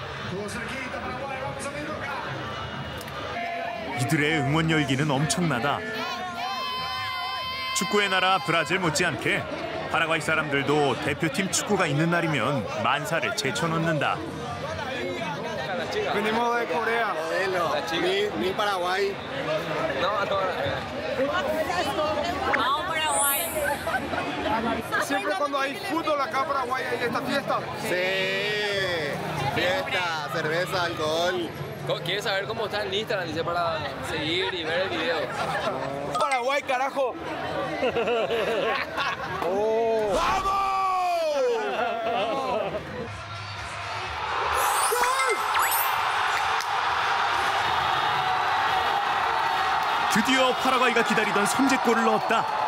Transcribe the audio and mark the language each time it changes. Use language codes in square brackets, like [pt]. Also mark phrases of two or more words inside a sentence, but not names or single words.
[ko] 이들의 응원 열기는 엄청나다. 축구의 나라 브라질 못지않게 파라과이 사람들도 대표팀 축구가 있는 날이면 만사를 제쳐놓는다. [es] Venimos de Corea. Ni Paraguay. Vamos Paraguay. Siempre cuando hay fútbol acá en Paraguay hay esta fiesta. Sí. Fiesta, cerveza, alcohol. ¿Quieres saber cómo está en Instagram? Dice para seguir y ver el video. Paraguay, carajo. [ko] 드디어 파라과이가 기다리던 선제골을 넣었다.